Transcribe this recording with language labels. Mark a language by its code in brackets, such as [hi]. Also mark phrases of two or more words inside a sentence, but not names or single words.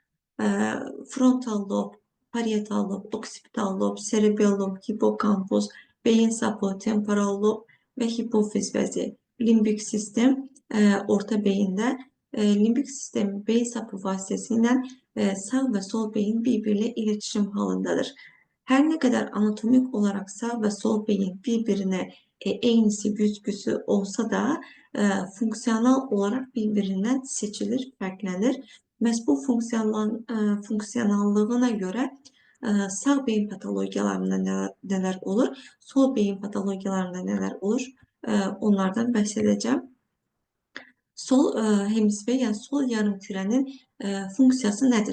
[az] Frontal lob, parietal lob, oksipital lob, cerebellum, hipokampus, beyin sapı, temporal lob və hipofiz vəzi. Limbik sistem orta beyində, limbik sistemi beyin sapı vasitəsilə [tr] sağ və sol beyin birbiriyle iletişim halındadır. Her ne kadar anatomik olarak sağ ve sol beyin birbirine eynisi güzgüsü olsa da fonksiyonal olarak birbirinden [az] seçilir, fərqlənir. Məhz bu fonksiyonallığına görə sağ beyin patologiyalarında nələr olur, sol beyin patologiyalarında nələr olur, onlardan bəhs edəcəm. Sol hemisfer, yəni sol yarımkürənin funksiyası nədir?